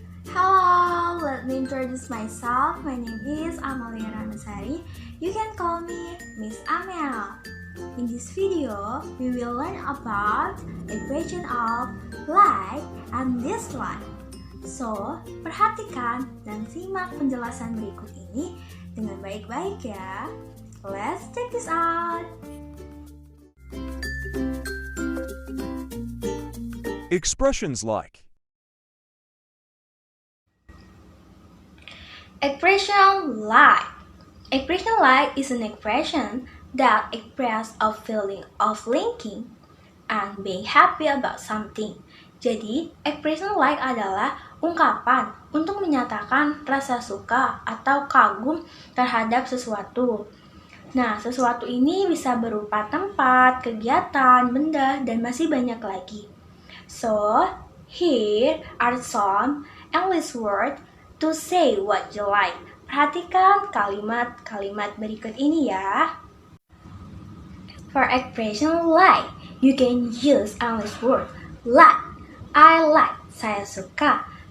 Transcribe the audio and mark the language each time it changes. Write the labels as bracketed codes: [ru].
[en] Hello, let me introduce myself. My name is Amalia Ramasari. You can call me Miss Amel. In this video, we will learn about expression of like and dislike. [id] So, perhatikan dan simak penjelasan berikut ini dengan baik-baik ya. [en] Let's check this out. Expressions like Expression like. Expression like is an expression that express a feeling of liking and being happy about something. [id] Jadi, expression like adalah ungkapan untuk menyatakan rasa suka atau kagum terhadap sesuatu. Nah, sesuatu ini bisa berupa tempat, kegiatan, benda, dan masih banyak lagi. [en] So, here are some English words to say what you like. [id] Perhatikan kalimat-kalimat berikut ini ya. [en] For expression like, you can use English word like, I like, [id] saya suka.